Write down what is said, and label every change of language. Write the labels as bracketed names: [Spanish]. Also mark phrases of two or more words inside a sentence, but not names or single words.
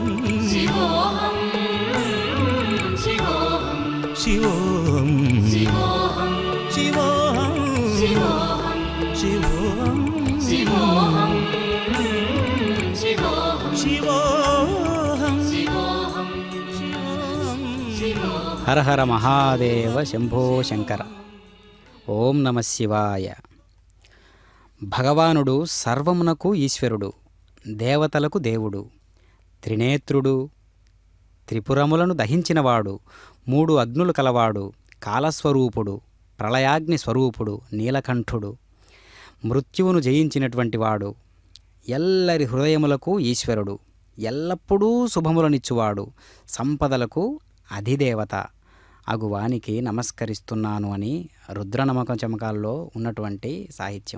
[Sanskrit] शिवोऽहं शिवोऽहं शिवोऽहं शिवोऽहं शिवोऽहं शिवोऽहं शिवोऽहं शिवोऽहं शिवोऽहं शिवोऽहं शिवोऽहं शिवोऽहं హర హర మహాదేవ శంభో శంకర. ఓం నమ శివాయ. [Telugu] భగవానుడు సర్వమునకు ఈశ్వరుడు, దేవతలకు దేవుడు, త్రినేత్రుడు, త్రిపురములను దహించినవాడు, మూడు అగ్నులు కలవాడు, కాలస్వరూపుడు, ప్రళయాగ్ని స్వరూపుడు, నీలకంఠుడు, మృత్యువును జయించినటువంటి వాడు, ఎల్లరి హృదయములకు ఈశ్వరుడు, ఎల్లప్పుడూ శుభములనిచ్చువాడు, సంపదలకు అధిదేవత అగువానికి నమస్కరిస్తున్నాను అని రుద్రనమక చమకాల్లో ఉన్నటువంటి సాహిత్యం.